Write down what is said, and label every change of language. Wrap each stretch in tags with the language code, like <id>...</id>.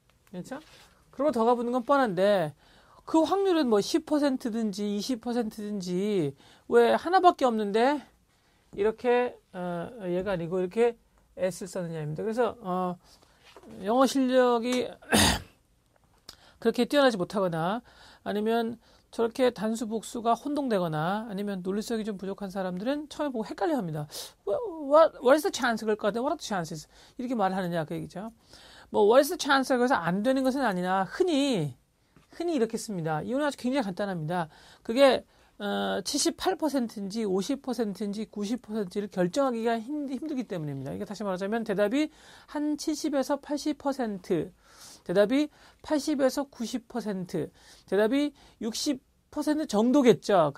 <ko>그렇죠? 그리고 더 가보는 건 뻔한데 그 확률은 뭐 10%든지 20%든지 왜 하나밖에 없는데 이렇게 얘가 아니고 이렇게 S를 썼느냐입니다. 그래서 영어 실력이 그렇게 뛰어나지 못하거나 아니면 저렇게 단수 복수가 혼동되거나 아니면 논리성이 좀 부족한 사람들은 처음에 보고 헷갈려합니다.</ko> <en>What is the chance</en> <ko>그럴 것 같아요.</ko> <en>What are the chances?</en> <ko>이렇게 말을 하느냐 그 얘기죠. 뭐</ko> <en>what is the chance</en> <ko>그래서 안 되는 것은 아니나 흔히 이렇게 씁니다. 이유는 아주 굉장히 간단합니다. 그게 78%인지 50%인지 90%를 결정하기가 힘들기 때문입니다. 이게 다시 말하자면 대답이 한 70에서 80%, 대답이 80에서 90%, 대답이 60% 정도겠죠.</ko>